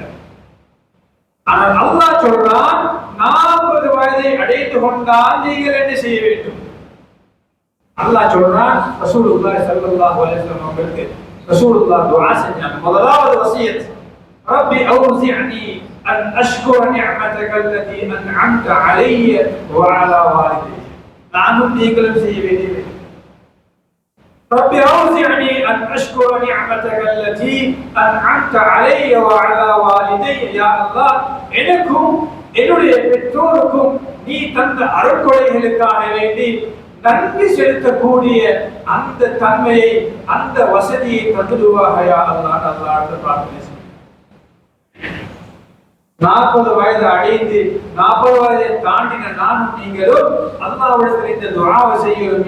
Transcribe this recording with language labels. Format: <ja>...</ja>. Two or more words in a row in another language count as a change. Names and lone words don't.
<ta>ஆனால் அல்லாஹ் சொல்றான், 40 வயதை அடைந்து கொண்டால் நீங்கள் என்ன செய்ய வேண்டும்? அல்லாஹ் சொல்றான்,</ta> <ar>رسول الله صلى الله عليه وسلم</ar> <ta>அவர்களுக்கு ரசூலுல்லாஹ் துஆ செஞ்சாங்க. முதலாவது வசியத்,</ta> <ar>ربي أوزعني أن أشكر نعمتك التي أنعمت علي وعلى والدي.</ar> <ta>நானும் நீங்களும் செய்ய வேண்டியது.</ta> <ar>رب أوزعني أن أشكر نعمتك التي أنعمت علي وعلى والدي. يا الله</ar> <ta>எனக்கும் என்னுடைய பெற்றோருக்கும் நீ தந்த அருட்கொடைகளுக்காக வேண்டி நன்றி செலுத்தக்கூடிய அந்த தன்மையை அந்த வசதியை தந்துடுவாக</ta> <ar>يا الله.</ar> <ta>அல்லாஹ்விடம் பிரார்த்தனை செய்கிறேன். 40 வயது அடைந்து 40 வயதை தாண்டின நானும் நீங்களும் அல்லாஹ்விடத்தில் இந்த துஆவை செய்கிறோம்.</ta>